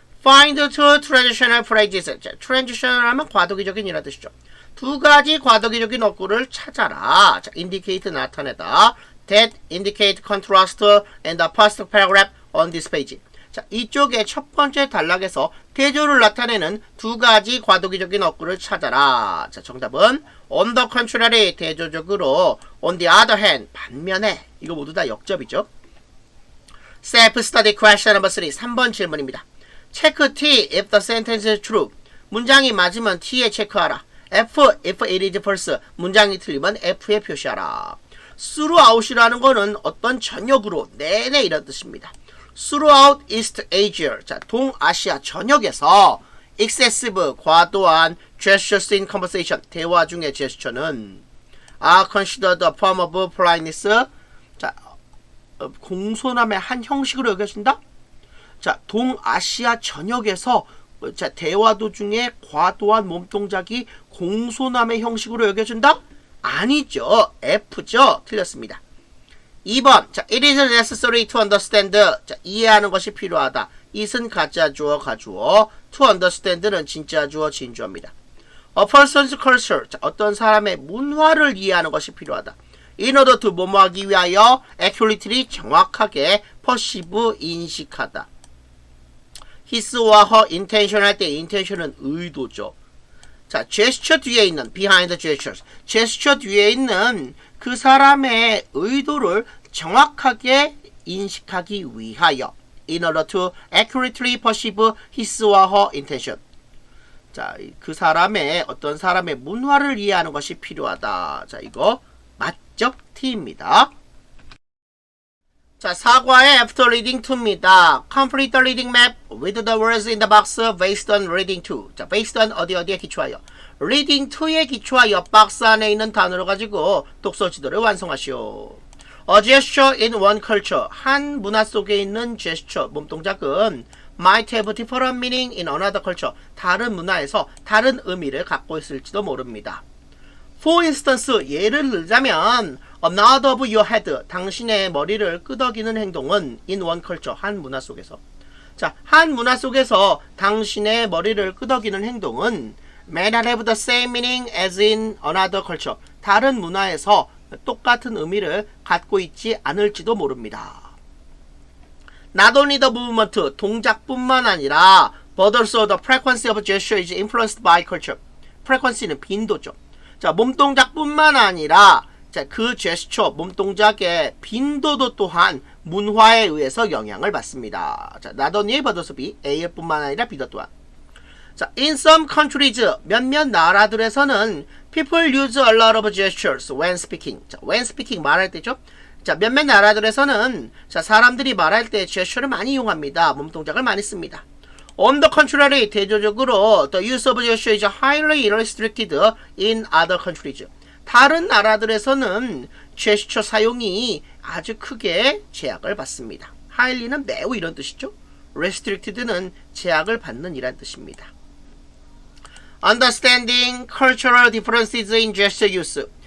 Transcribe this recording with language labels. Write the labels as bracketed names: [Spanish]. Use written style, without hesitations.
[English] Find two traditional phrases. [Korean] 자, transitional 하면 과도기적인 이란 뜻이죠. 두 가지 과도기적인 어구를 찾아라. 자, indicate 나타내다. [English] That indicate contrast and the past paragraph on this page. [Korean] 자, 이쪽에 첫 번째 단락에서 대조를 나타내는 두 가지 과도기적인 어구를 찾아라. 자, 정답은 [English] on the contrary, [Korean] 대조적으로, [English] on the other hand, [Korean] 반면에. 이거 모두 다 역접이죠. [English] Self-study question number 3. [Korean] 3번 질문입니다. [English] 체크 T if the sentence is true. [Korean] 문장이 맞으면 T에 체크하라. [English] F if it is false. [Korean] 문장이 틀리면 F에 표시하라. throughout이라는 거는 어떤 전역으로 내내 이런 뜻입니다. [English] throughout East Asia. [Korean] 자, 동아시아 전역에서 [English] excessive, 과도한 gestures in conversation. [Korean] 대화 중의 제스처는 [English] are considered a form of politeness. [Korean] 자, 공손함의 한 형식으로 여겨진다? 자, 동아시아 전역에서 자, 대화 도중에 과도한 몸동작이 공손함의 형식으로 여겨진다? 아니죠. F죠. 틀렸습니다. 2번. [English] 자, it is necessary to understand. [Korean] 자, 이해하는 것이 필요하다. it은 가짜 주어, 가주어. to understand는 진짜 주어, 진주어입니다. [English] A person's culture. [Korean] 자, 어떤 사람의 문화를 이해하는 것이 필요하다. [English] in order to [Korean] 뭐뭐하기 위하여 [English] accurately 정확하게 perceive 인식하다. [Korean] his와 her intention 할 때 intention은 의도죠. [English] 자, gesture [Korean] 뒤에 있는 [English] behind the gestures. [Korean] gesture 뒤에 있는 그 사람의 의도를 정확하게 인식하기 위하여 [English] in order to accurately perceive his와 her intention. [Korean] 자, 그 사람의 어떤 사람의 문화를 이해하는 것이 필요하다. 자, 이거 맞죠? T입니다. 자, 4과의 after reading 2입니다. [English] Complete the reading map with the words in the box based on reading 2. [Korean] 자, based on 어디에 기초하여. reading 2에 기초하여 박스 안에 있는 단어를 가지고 독서 지도를 완성하시오. [English] A gesture in one culture. [Korean] 한 문화 속에 있는 [English] gesture, 몸동작은 might have different meaning in another culture. [Korean] 다른 문화에서 다른 의미를 갖고 있을지도 모릅니다. [English] For instance, 예를 들자면 a nod of your head, [Korean] 당신의 머리를 끄덕이는 행동은 [English] in one culture, [Korean] 한 문화 속에서. 자, 한 문화 속에서 당신의 머리를 끄덕이는 행동은 [English] may not have the same meaning as in another culture. [Korean] 다른 문화에서 똑같은 의미를 갖고 있지 않을지도 모릅니다. [English] Not only the movement, [Korean] 동작뿐만 아니라 [English] but also the frequency of gesture is influenced by culture. [Korean] frequency는 빈도죠. 자, 몸동작뿐만 아니라 자, 그 제스처, 몸동작의 빈도도 또한 문화에 의해서 영향을 받습니다. [English] 자, not only but also be, [Korean] A일 뿐만 아니라 B도 또한. [English] 자, in some countries, [Korean] 몇몇 나라들에서는 [English] people use a lot of gestures when speaking. [Korean] 자, when speaking 말할 때죠. 자, 몇몇 나라들에서는 자, 사람들이 말할 때 제스처를 많이 이용합니다. 몸동작을 많이 씁니다. [English] On the contrary, [Korean] 대조적으로 [English] the use of gesture is highly restricted in other countries. [Korean] 다른 나라들에서는 제스처 사용이 아주 크게 제약을 받습니다. highly는 매우 이런 뜻이죠. restricted는 제약을 받는 이란 뜻입니다. [English] Understanding cultural differences in gesture use.